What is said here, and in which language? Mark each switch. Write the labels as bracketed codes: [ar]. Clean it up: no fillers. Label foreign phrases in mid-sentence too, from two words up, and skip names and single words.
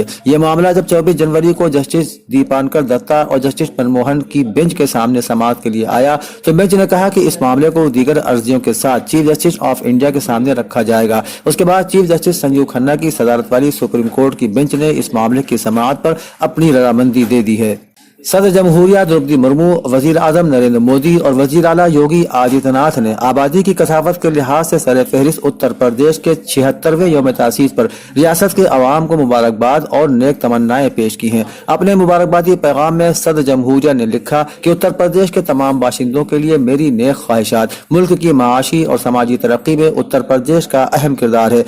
[ur] یہ معاملہ جب 24 جنوری کو جسٹس دیپانکر دتا اور جسٹس منموہن کی بینچ کے سامنے سماعت کے لیے آیا تو بینچ نے کہا کہ اس معاملے کو دیگر عرضیوں کے ساتھ چیف جسٹس آف انڈیا کے سامنے رکھا جائے گا۔ اس کے بعد چیف جسٹس سنجیو کھنہ کی صدارت والی سپریم کورٹ کی بینچ نے اس معاملے کی سماعت پر اپنی رضامندی دے دی ہے۔ صدر جمہوریہ دروپدی مرمو، وزیر اعظم نریندر مودی اور وزیر اعلیٰ یوگی آدتیہ ناتھ نے آبادی کی کثافت کے لحاظ سے سر فہرست اتر پردیش کے 76ویں یوم تاسیس پر ریاست کے عوام کو مبارکباد اور نیک تمنائیں پیش کی ہیں۔ اپنے مبارکبادی پیغام میں صدر جمہوریہ نے لکھا کہ اتر پردیش کے تمام باشندوں کے لیے میری نیک خواہشات۔ ملک کی معاشی اور سماجی ترقی میں اتر پردیش کا اہم کردار ہے۔